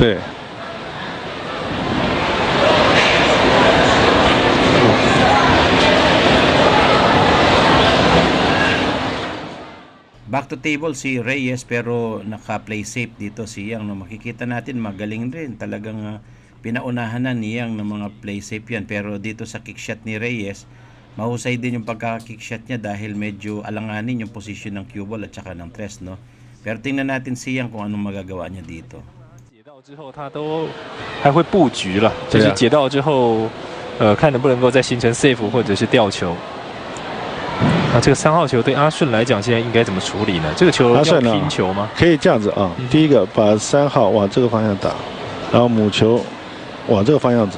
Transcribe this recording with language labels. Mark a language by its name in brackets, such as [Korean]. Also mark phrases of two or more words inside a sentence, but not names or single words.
[Chinese] 对。 [English] Back to table [Filipino] si Reyes pero naka- [English] play safe [Filipino] dito si Yang. No? Makikita natin magaling rin. Talagang pinaunahan na ni Yang ng mga [English] play safe [Filipino] yan. Pero dito sa [English] kick shot [Filipino] ni Reyes, mahusay din yung pagka- [English] kick shot [Filipino] niya dahil medyo alanganin yung position ng [English] cue ball [Filipino] at saka ng tres. No? Pero tingnan natin si Yang kung anong magagawa niya dito. [Chinese] 解到之后他都还会布局了，就是解到之后，看能不能够再形成 save 或者是吊球。那这个3号球对阿顺来讲，现在应该怎么处理呢？这个球要拼球吗？可以这样子啊，第一个把3号往这个方向打，然后母球往这个方向走，